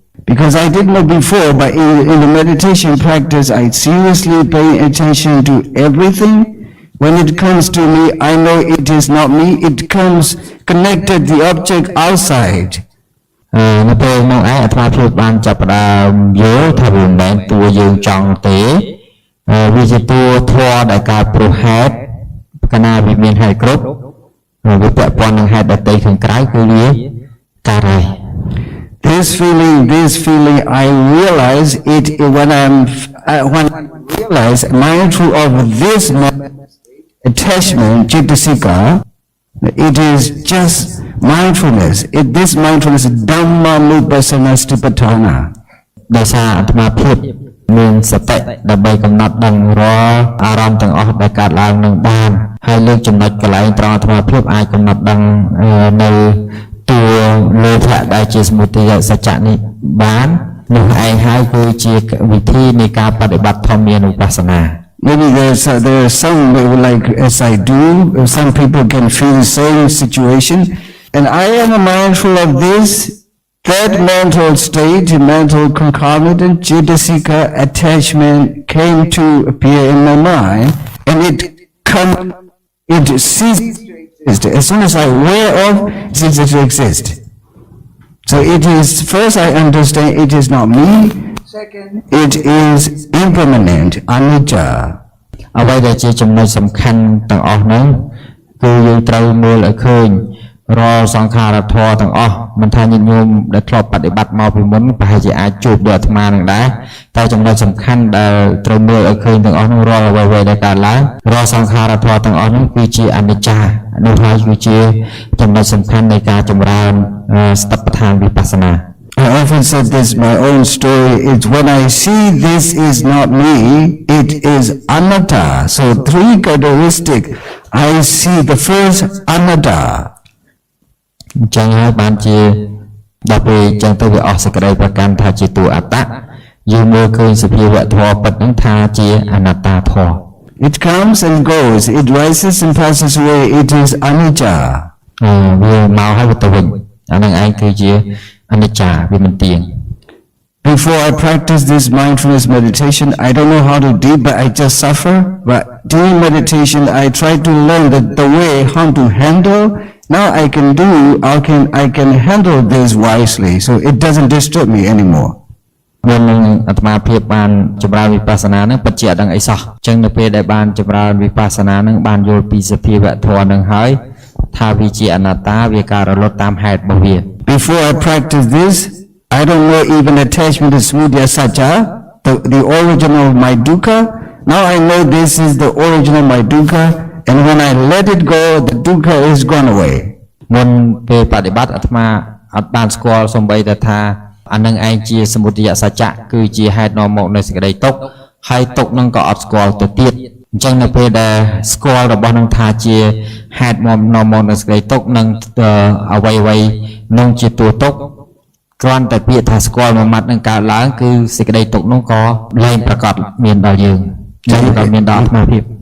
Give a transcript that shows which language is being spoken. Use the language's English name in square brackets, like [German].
[English] Because I didn't know before, but in the meditation practice, I seriously pay attention to everything. When it comes to me, I know it is not me. It comes connected the object outside. [Khmer] នៅពេលនោះឯងអាត្មាភាពបានចាប់ផ្ដើមយល់ថាវាមិនមែនតួយើងចង់ទេវាជាតួធម៌ដែលកើតព្រោះហេតុកាលណាវាមានហេតុគ្រប់វាពាក់ព័ន្ធនឹងហេតុដទៃខាងក្រៅគឺវាកើតហើយ [English] This feeling, I realize it when I realize mindful of this attachment, Jittasika, it is just mindfulness. This mindfulness is Dhammanupassana Satipatthana. [Khmer] ដោយសារអាត្មាភាពមានសតិដើម្បីកំណត់ដឹងរាល់អារម្មណ៍ទាំងអស់ដែលកើតឡើងនឹងបានហើយលើកចំណុចកន្លែងត្រង់អាត្មាភាពអាចកំណត់ដឹងនៅតួលោភៈដែលជាសមុទយសច្ចៈនេះបាននោះឯងហើយគឺជាវិធីនៃការបដិបត្តិធម្មនុបស្សនា [English] Maybe there are some like as I do, some people can feel the same situation, and I am mindful of this. That mental state, mental concomitant, Jittasika attachment came to appear in my mind, and it ceases to exist. As soon as I aware of, it ceases to exist. So it is, first I understand it is not me, second, it is impermanent, anicca. [Khmer] អ្វីដែលជាចំណុចសំខាន់ទាំងអស់ហ្នឹងគឺយើងត្រូវមើលឲ្យឃើញរាល់សង្ខារធម៌ទាំងអស់មិនថាញាតិញោមដែលធ្លាប់បដិបត្តិមកពីមុនប្រហែលជាអាចជួបដូចអាត្មានឹងដែរតែចំណុចសំខាន់ដែលត្រូវមើលឲ្យឃើញទាំងអស់នោះរាល់អ្វីៗដែលកើតឡើងរាល់សង្ខារធម៌ទាំងអស់នោះគឺជាអនិច្ចានោះហើយគឺជាចំណុចសំខាន់នៃការចម្រើនសតិប្បដ្ឋានវិបស្សនា [English] I often said this, my own story, it's when I see this is not me, it is anatta. So 3 characteristics, I see the first anatta. [Khmer] អញ្ចឹងហើយបានជាដល់ពេលអញ្ចឹងទៅវាអស់សេចក្តីប្រកាន់ថាជាតួអត្តយើងមើលឃើញសភាវៈធម៌ពិតហ្នឹងថាជាអនត្តាធម៌ [English] It comes and goes, it rises and passes away, it is anicca. [Khmer] វាមកហើយវាទៅវិញអាហ្នឹងឯងគឺជាអនិច្ចាវាមិនទៀង [English] Before I practice this mindfulness meditation, I don't know how to do, but I just suffer. But during meditation, I try to learn the way how to handle. Now I can handle this wisely, so it doesn't disturb me anymore. [Khmer] មុននឹងអាត្មាភាពបានចម្រើនវិបស្សនានឹងពិតជាអត់ដឹងអីសោះអញ្ចឹងនៅពេលដែលបានចម្រើនវិបស្សនានឹងបានយល់ពីសភាវៈធម៌នឹងហើយថាវាជាអនត្តាវាការរលត់តាមហេតុរបស់វា [English] Before I practice this, I don't know even attachment to smudya satya, the origin of my dukkha. Now I know this is the origin of my dukkha, and when I let it go, the dukkha is gone away. [Khmer] មុនពេលបដិបត្តិអាត្មាអត់បានស្គាល់សំបីតែថាអានឹងឯងជាសមុទយសច្ចៈគឺជាហេតុនាំមកនៃសេចក្តីទុក្ខហើយទុក្ខនឹងក៏អត់ស្គាល់ទៅទៀតអញ្ចឹងនៅពេលដែលស្គាល់របស់នឹងថាជាហេតុនាំមកនៃសេចក្តីទុក្ខនឹងអ្វីនឹងជាតួទុក្ខគ្រាន់តែពាក្យថាស្គាល់មួយម៉ាត់នឹងកើតឡើងគឺសេចក្តីទុក្ខនោះក៏លែងប្រកបមានដល់យើងចឹងក៏មានដល់អាត្មាភាព